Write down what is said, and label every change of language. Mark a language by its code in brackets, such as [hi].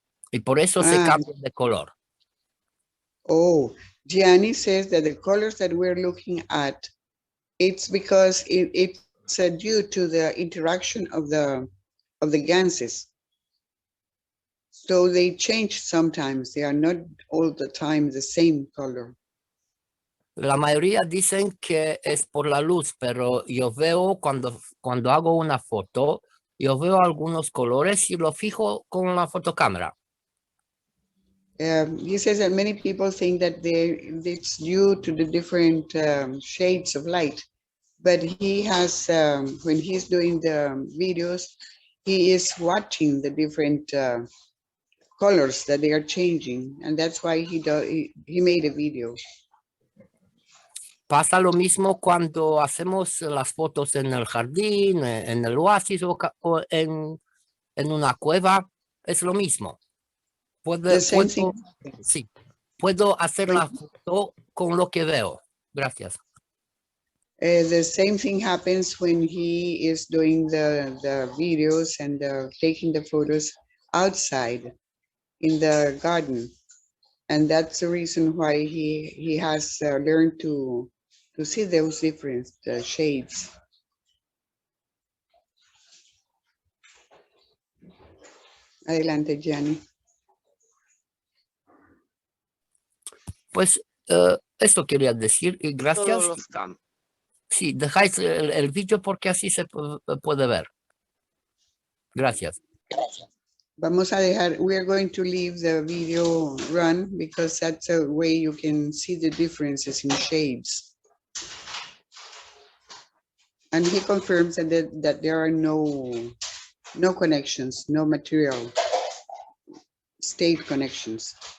[es] Y por eso se cambian de color. [en] Oh, Gianni says that the colors that we're looking at, it's because due to the interaction of the ganses. So they change sometimes. They are not all the time the same color. [es] La mayoría dicen que es por la luz, pero yo veo cuando hago una foto, yo veo algunos colores y lo fijo con la fotocámara. [en] He says that many people think that it's due to the different shades of light, but he has, when he's doing the videos, he is watching the different colors that they are changing, and that's why he made a video. [es] Pasa lo mismo cuando hacemos las fotos en el jardín, en el oasis o en una cueva, es lo mismo. Sí, puedo hacer la foto con lo que veo. Gracias. [en] The same thing happens when he is doing the videos and taking the photos outside in the garden. And that's the reason why he has learned to see those different shades. [es] Adelante, Gianni. Pues esto quería decir y gracias. Sí, dejáis el vídeo porque así se puede ver. Gracias. Vamos a dejar, [en] we are going to leave the video run because that's a way you can see the differences in shades. And he confirms that there are no connections, no material state connections.